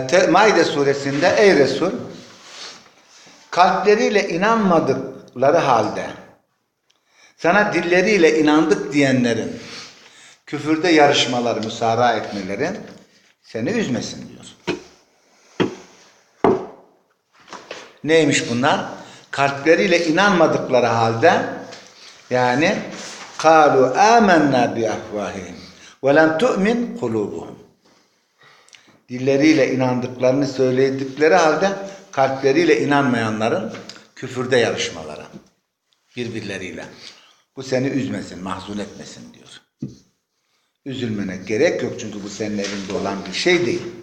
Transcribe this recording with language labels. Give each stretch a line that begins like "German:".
Turkish: Maide suresinde ey Resul, kalpleriyle inanmadıkları halde sana dilleriyle inandık diyenlerin küfürde yarışmaları, müsara etmelerin seni üzmesin diyor. Neymiş bunlar? Kalpleriyle inanmadıkları halde, yani
Arabic: قَالُوا آمَنَّا بِأَفْوَاهِهِمْ وَلَمْ تُؤْمِنْ قُلُوبُهُمْ.
Turkish: Dilleriyle inandıklarını söyledikleri halde kalpleriyle inanmayanların küfürde yarışmaları birbirleriyle. Bu seni üzmesin, mahzun etmesin diyor. Üzülmene gerek yok çünkü bu senin elinde olan bir şey değil.